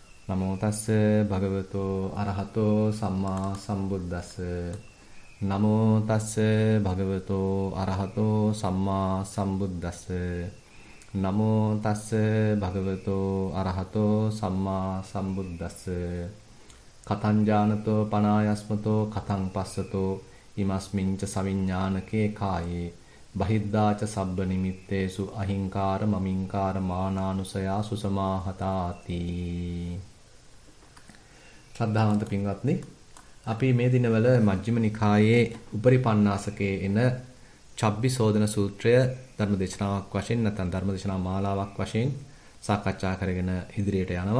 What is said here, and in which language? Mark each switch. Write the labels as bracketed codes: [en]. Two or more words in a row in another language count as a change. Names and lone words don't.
[pi] නමෝ තස්ස භගවතෝ අරහතෝ සම්මා සම්බුද්දස්ස නමෝ තස්ස භගවතෝ අරහතෝ සම්මා සම්බුද්දස්ස නමෝ තස්ස භගවතෝ අරහතෝ සම්මා සම්බුද්දස්ස කතං ඥානතෝ පනායස්මතෝ කතං පස්සතෝ ඉමස්මින්ච සවිඥානකේ කායේ බහිද්ධාච සබ්බ නිමිත්තේසු අහිංකාර මමින්කාර මානානුසයා සුසමාහතාති. [si] ශ්‍රද්ධාවන්ත පින්වත්නි, අපි මේ දිනවල මජ්ක්‍ධිම නිකායේ උපරිපන්නාසකේ එන චබ්බිසෝදන සූත්‍රය ධර්මදේශනාවක් වශයෙන් නැත්නම් ධර්මදේශනා මාලාවක් වශයෙන් සාකච්ඡා කරගෙන ඉදිරියට යනවා.